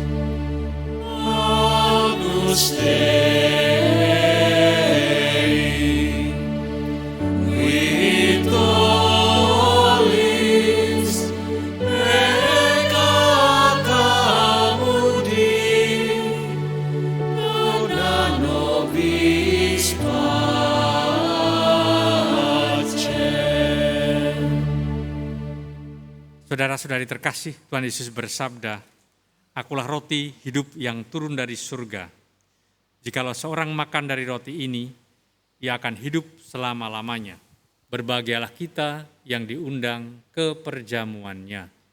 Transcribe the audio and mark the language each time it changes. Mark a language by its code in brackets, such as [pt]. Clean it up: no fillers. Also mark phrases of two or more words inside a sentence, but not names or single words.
[la] Agnus Dei, Vitoris, peccata mundi, dona nobis pacem. [id] Saudara-saudari terkasih, Tuhan Yesus bersabda, Akulah roti hidup yang turun dari surga. Jikalau seorang makan dari roti ini, ia akan hidup selama-lamanya. Berbahagialah kita yang diundang ke perjamuannya.